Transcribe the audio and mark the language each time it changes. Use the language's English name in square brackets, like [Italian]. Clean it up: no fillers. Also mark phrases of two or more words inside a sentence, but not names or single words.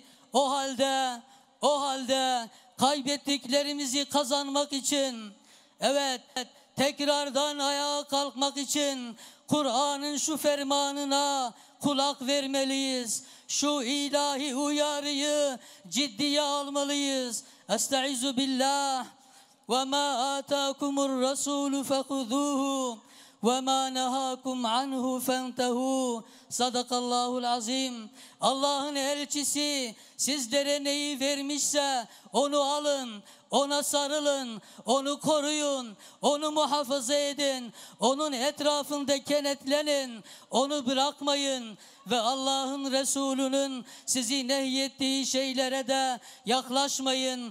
[Turkish] O halde kaybettiklerimizi kazanmak için, evet, tekrardan ayağa kalkmak için Kur'an'ın şu fermanına kulak vermeliyiz. Şu ilahi uyarıyı ciddiye almalıyız. [Arabic] أستعيذ بالله. وما آتاكم الرسول فخذوه وما نهاكم عنه فانتهوا. صدق الله العظيم. [Turkish] Allah'ın elçisi sizlere neyi vermişse onu alın, ona sarılın, onu koruyun, onu muhafaza edin, onun etrafında kenetlenin, onu bırakmayın ve Allah'ın Resulü'nün sizi nehyettiği şeylere de yaklaşmayın.